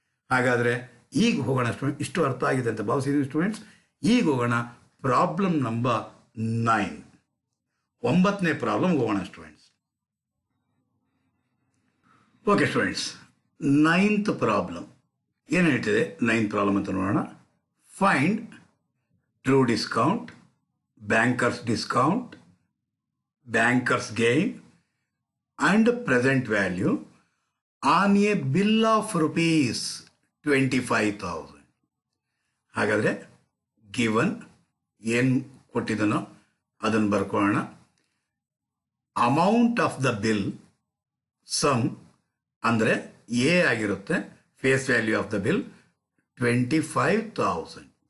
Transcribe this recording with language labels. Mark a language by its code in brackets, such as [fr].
[kn] ಹಾಗಾದರೆ ಈಗ ಹೋಗೋಣ ಸ್ಟೂಡೆಂಟ್. ಇಷ್ಟು ಅರ್ಥ ಆಗಿದೆ ಅಂತ ಭಾವಿಸಿದ್ದೀನಿ ಸ್ಟೂಡೆಂಟ್ಸ್. ಈಗ ಹೋಗೋಣ ಪ್ರಾಬ್ಲಮ್ ನಂಬರ್ 9. 9ನೇ ಪ್ರಾಬ್ಲಮ್ ಹೋಗೋಣ students. Okay students, 9th problem ಏನು ಹೇಳ್ತಿದೆ? 9th ಪ್ರಾಬ್ಲಮ್ ಅಂತ ನೋಡೋಣ. [en] Find true discount, bankers discount, bankers gain and present value on a bill of rupees 25,000. [kn] ಹಾಗಾದರೆ ಗಿವನ್ ಏನು ಕೊಟ್ಟಿದ್ದನೋ ಅದನ್ನು ಬರ್ಕೊಳ್ಳೋಣ. Amount of the bill some ಅಂದರೆ A ಆಗಿರುತ್ತೆ. [en] Face value of the bill 25,000.